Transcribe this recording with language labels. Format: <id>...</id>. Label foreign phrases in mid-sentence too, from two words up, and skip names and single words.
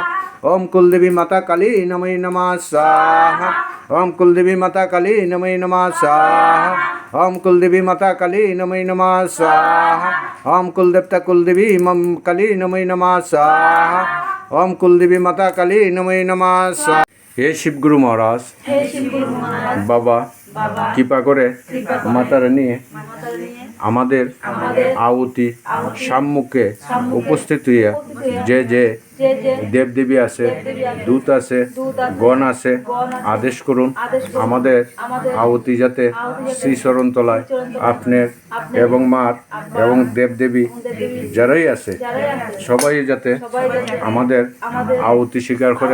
<sa>ওম কুলদেবী মাতা কালী নমঃ নমঃ স্বাহা। ওম কুলদেবী মাতা কালী নমঃ নমঃ স্বাহা। ওম কুলদেবী মাতা কালী নমঃ নমঃ স্বাহা। ওম কুলদেবতা কুলদেবী কালী নমঃ নমঃ স্বাহা। ওম কুলদেবী মাতা কালী নমঃ নমঃ স্বাহা।</sa> <bn>হে শিবগুরু মহারাজ বাবা কৃপা করে মাতারা নিয়ে আমাদের আহুতি সম্মুখে উপস্থিত হইয়া যে যে দেবদেবী আছে, দূত আছে, গণ আছে আদেশ করুন আমাদের আহুতি যাতে শ্রীচরণ তলায় আপনার এবং মার এবং দেবদেবী যারাই আছে সবাই যাতে আমাদের আহুতি স্বীকার করে।</bn>